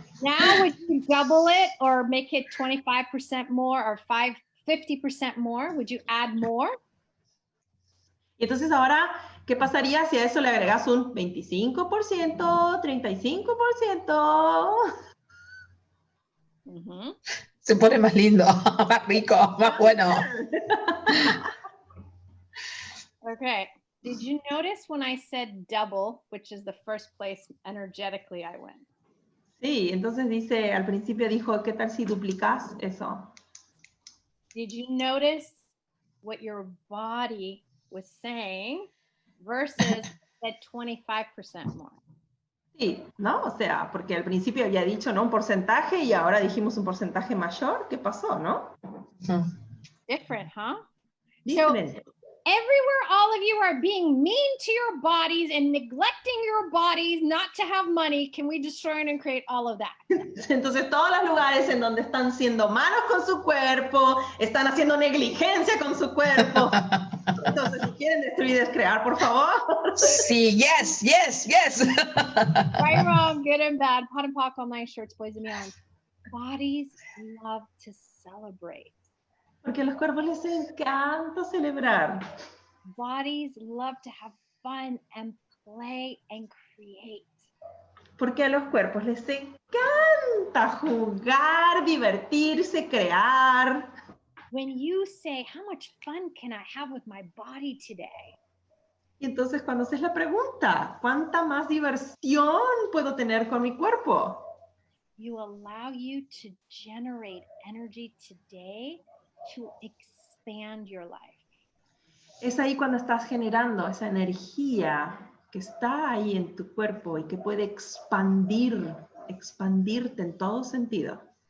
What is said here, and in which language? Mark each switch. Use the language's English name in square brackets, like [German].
[English] Now would you double it or make it 25% more or 50% more? Would you add more? [Spanish] Y entonces ahora, ¿qué pasaría si a eso le agregas un 25%, 35%? Se pone más lindo, más rico, más bueno. [English] Okay. Did you notice when I said double, which is the first place energetically I went? [Spanish] Sí, entonces dice, al principio dijo, ¿qué tal si duplicas eso? [English] Did you notice what your body was saying versus that 25% more? [Spanish] Sí, ¿no? O sea, porque al principio había dicho, ¿no? Un porcentaje y ahora dijimos un porcentaje mayor. ¿Qué pasó, no? [English] Different, huh? [Spanish] Diferente. [English] So, everywhere all of you are being mean to your bodies and neglecting your bodies not to have money, can we destroy and create all of that? [Spanish] Entonces, todos los lugares en donde están siendo malos con su cuerpo, están haciendo negligencia con su cuerpo. Entonces, si quieren destruir y descrear, por favor. Sí, [English] yes. Right, wrong, good and bad, pot and pock, all night, shorts, boys and beyond. Bodies love to celebrate. [Spanish] Porque a los cuerpos les encanta celebrar. [English] Bodies love to have fun and play and create. [Spanish] Porque a los cuerpos les encanta jugar, divertirse, crear. [English] When you say, how much fun can I have with my body today? [Spanish] Y entonces cuando haces la pregunta, ¿cuánta más diversión puedo tener con mi cuerpo? [English] You allow you to generate energy today to expand your life. [Spanish] Es ahí cuando estás generando esa energía que está ahí en tu cuerpo y que puede expandirte en todo sentido.